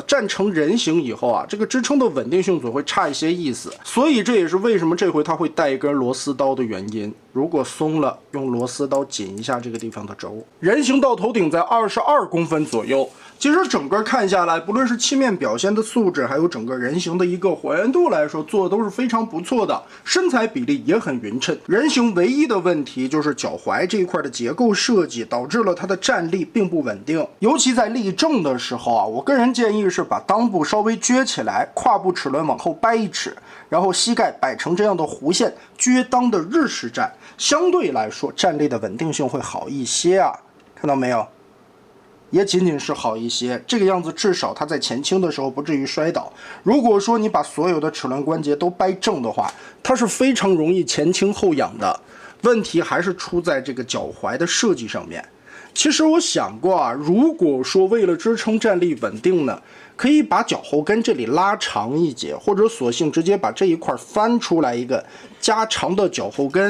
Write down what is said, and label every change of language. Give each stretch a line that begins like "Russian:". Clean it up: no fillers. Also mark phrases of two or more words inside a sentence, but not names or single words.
Chinese: 站成人形以後啊，這個支撐的穩定性总會差一些意思。所以這也是為什麼這回它會帶一根螺絲刀的原因。如果鬆了，用螺絲刀緊一下這個地方的軸。人形到頭頂在22公分左右。其實整個看下來，不論是漆面表現的素質，還有整個人形的一個還原度來說，做的都是非常不錯的，身材比例也很匀稱。人形唯一的問題就是腳踝這一塊的結構設計，導致了它的站立並不穩定。尤其在立正的時候啊，我個人建議是把襠部稍微撅起來，胯部齒輪往後掰1尺，然後膝蓋擺成這樣的弧線，撅襠的日式站，相對來說站立的穩定性會好一些啊，看到沒有？也僅僅是好一些，這個樣子至少它在前傾的時候不至於摔倒。如果說你把所有的齒輪關節都掰正的話，它是非常容易前傾後仰的。問題還是出在這個腳踝的設計上面。其實我想過啊，如果說為了支撐站立穩定呢，可以把腳後跟這裡拉長一截，或者索性直接把這一塊翻出來一個加長的腳後跟。